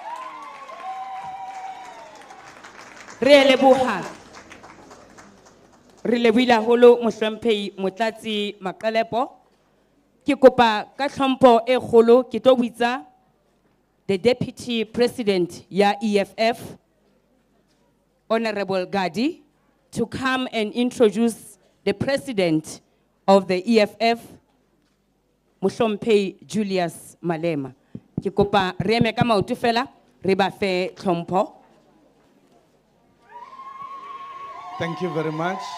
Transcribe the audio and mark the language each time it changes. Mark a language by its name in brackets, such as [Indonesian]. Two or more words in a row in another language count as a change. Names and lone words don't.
[Southern Sotho] Re a leboha. Re lebohile haholo mohlomphehi Motlatsi Maqelepo. Ke kopa ka tlhompho e kgolo ke tlo bitsa [English] the Deputy President ya EFF, Honorable Gadi, to come and introduce the President of the EFF, [Southern Sotho] Mohlomphehi Julius Malema. Ke kopa re eme ka maoto fela re ba fe tlhompho. [English] Thank you very much.